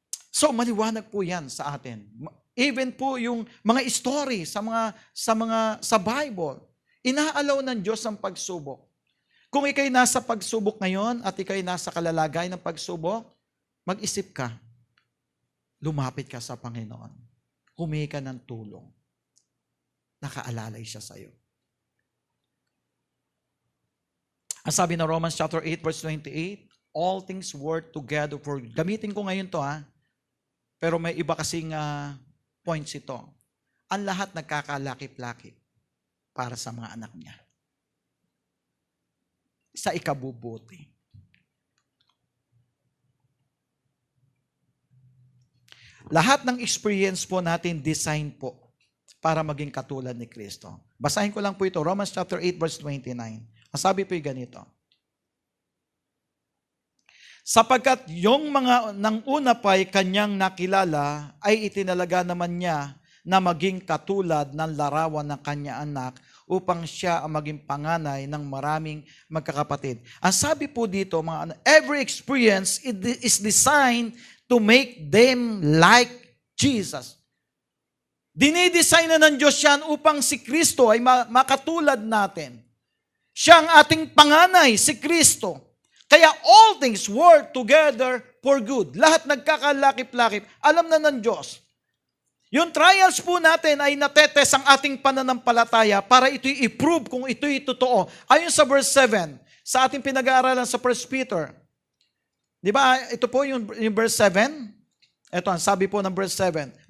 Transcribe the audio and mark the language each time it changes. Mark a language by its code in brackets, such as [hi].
[tl] So maliwanag po 'yan sa atin. Even po yung mga story sa Bible, inaalaw ng Diyos ang pagsubok. Kung ikay nasa pagsubok ngayon at ikay nasa kalalagay ng pagsubok, mag-isip ka, lumapit ka sa Panginoon, humingi ka ng tulong, nakaalalay siya sa iyo. Ang sabi ng [en] Romans chapter 8 verse 28, all things work together for good. [tl] Gamitin ko ngayon to pero may iba kasing points ito. Ang lahat nagkakalakip-lakip para sa mga anak niya. Sa ikabubuti. Lahat ng experience po natin design po para maging katulad ni Kristo. Basahin ko lang po ito, Romans chapter 8 verse 29. Ang sabi po ganito, sapagkat yung mga nang una pa'y kanyang nakilala, ay itinalaga naman niya na maging katulad ng larawan ng kanya anak upang siya ang maging panganay ng maraming magkakapatid. Ang sabi po dito, [en] every experience is designed to make them like Jesus. [tl] Dinidesign na ng Diyos yan upang si Kristo ay makatulad natin. Siya ang ating panganay, si Kristo. Kaya [en] all things work together for good. [tl] Lahat nagkakalakip-lakip. Alam na ng Diyos. Yung trials po natin ay natetest ang ating pananampalataya para ito'y i-prove kung ito'y totoo. Ayon sa verse 7, sa ating pinag-aaralan sa 1 Peter. Di ba? Ito po yung verse 7. Ito ang sabi po ng verse 7.